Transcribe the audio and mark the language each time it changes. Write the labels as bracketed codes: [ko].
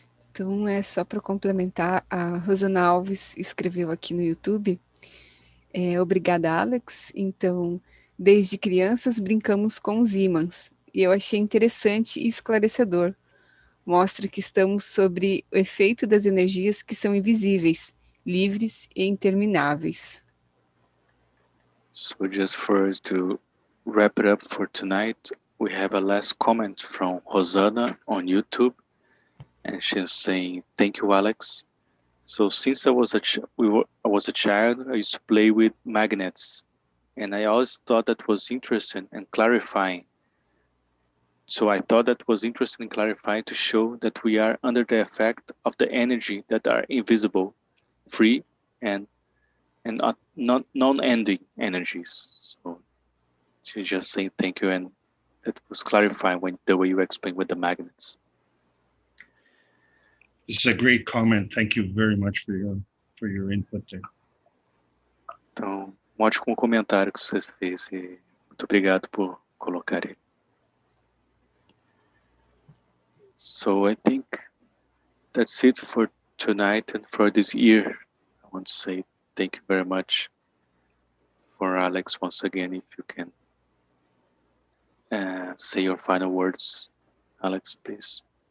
[pt] Então, é só para complementar, a Rosana Alves escreveu aqui no YouTube, obrigada, Alex. Então, desde crianças brincamos com os ímãs, e eu achei interessante e esclarecedor. Mostra que estamos sobre o efeito das energias que são invisíveis, livres e intermináveis. [en] So just to wrap it up for tonight, we have a last comment from Rosana on YouTube, and she's saying, "Thank you, Alex. So since I was a child, I used to play with magnets, and I always thought that was interesting and clarifying. So I thought that was interesting and clarifying to show that we are under the effect of the energy that are invisible, free, and non-ending energies." So she's just saying thank you, and that was clarifying the way you explained with the magnets. This is a great comment. Thank you very much for your input there. [pt] Então, ótimo comentário que você fez e muito obrigado por colocar ele. [en] So I think that's it for tonight and for this year. I want to say thank you very much for Alex once again. If you can say your final words, Alex, please.